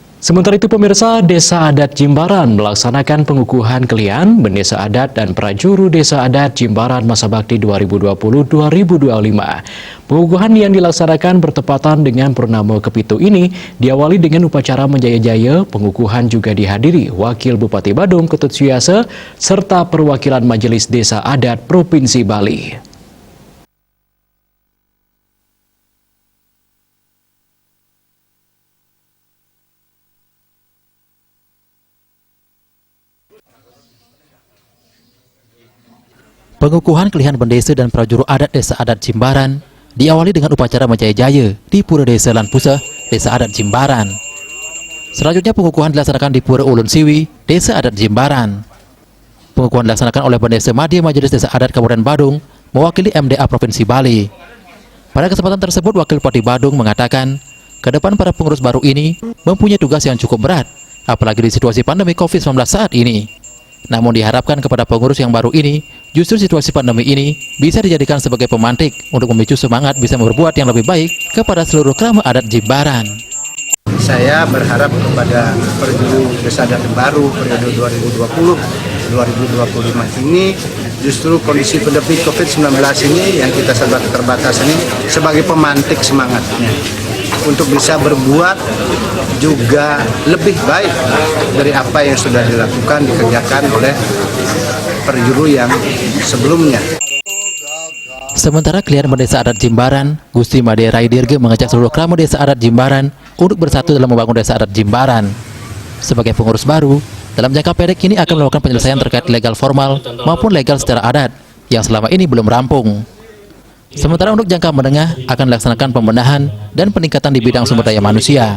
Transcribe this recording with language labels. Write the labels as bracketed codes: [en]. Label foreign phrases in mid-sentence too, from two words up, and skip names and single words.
[id] Sementara itu pemirsa, Desa Adat Jimbaran melaksanakan pengukuhan kelihan Bendesa Adat dan Prajuru Desa Adat Jimbaran Masa Bakti 2020-2025. Pengukuhan yang dilaksanakan bertepatan dengan Purnama Kepitu ini diawali dengan upacara menjaya-jaya. Pengukuhan juga dihadiri Wakil Bupati Badung Ketut Suyase serta perwakilan Majelis Desa Adat Provinsi Bali. Pengukuhan kelihan Bendesa dan Prajuru Adat Desa Adat Jimbaran diawali dengan upacara menjaya-jaya di Pura Desa Lan Puseh, Desa Adat Jimbaran. Selanjutnya pengukuhan dilaksanakan di Pura Ulun Siwi, Desa Adat Jimbaran. Pengukuhan dilaksanakan oleh Bendesa Madya Majelis Desa Adat Kabupaten Badung mewakili MDA Provinsi Bali. Pada kesempatan tersebut, Wakil Bupati Badung mengatakan, ke depan para pengurus baru ini mempunyai tugas yang cukup berat, apalagi di situasi pandemi COVID-19 saat ini. Namun diharapkan kepada pengurus yang baru ini, justru situasi pandemi ini bisa dijadikan sebagai pemantik untuk memicu semangat bisa berbuat yang lebih baik kepada seluruh kerama adat Jimbaran. Saya berharap kepada Prajuru Desa Adat baru periode 2020-2025 ini, justru kondisi pandemi COVID-19 ini yang kita serba terbatas ini sebagai pemantik semangatnya untuk bisa berbuat juga lebih baik dari apa yang sudah dilakukan, dikerjakan oleh perjuru yang sebelumnya. Sementara kelihan Bendesa Adat Jimbaran, Gusti Made Rai Dirge mengajak seluruh kerama Desa Adat Jimbaran untuk bersatu dalam membangun Desa Adat Jimbaran. Sebagai pengurus baru, dalam jangka pendek ini akan melakukan penyelesaian terkait legal formal maupun legal secara adat yang selama ini belum rampung. Sementara untuk jangka menengah akan dilaksanakan pembenahan dan peningkatan di bidang sumber daya manusia.